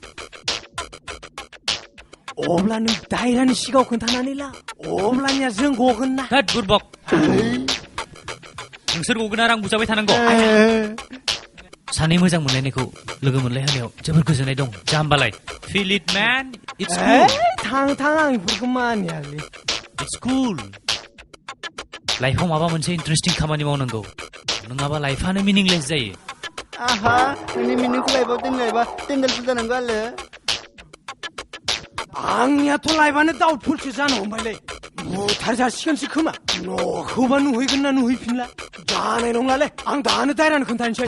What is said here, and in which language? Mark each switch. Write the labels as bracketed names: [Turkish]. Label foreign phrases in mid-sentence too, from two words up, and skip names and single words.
[Bodo] अब्ला नों दायरानि सिगाङाव खोन्थानानै ला अब्लानिया जों गगोन ना होद बुरबक नोंसोर गगोना रां बुजाबाय थानांगौ सानै मोजां मोनलायनायखौ लोगो मोनलायहोनायाव जोबोर गोजोननाय दं जाम्बालाय [English] feel it man it's cool [Bodo] थां आं बेफोरखौ मानियालै [English] it's cool [Bodo] लाइफआव माबा मोनसे इन्टारेस्टिं खामानि मावनांगौ नङाबा लाइफआनो मिनिंलेस जायो आहा नोंनि मिनिंखौ लाइफआव दोनलायबा टेन्डेलफोर जानांगौ आरो आंनियाथ' लाइफआनो दाउटफुलसो जानो हमबायलै बुथार जासिगोनसो खोमा न'खौबा नुहैगोन ना नुहैफिनला जानाय नंलालै आं दानो दायरानो खोन्थानोसै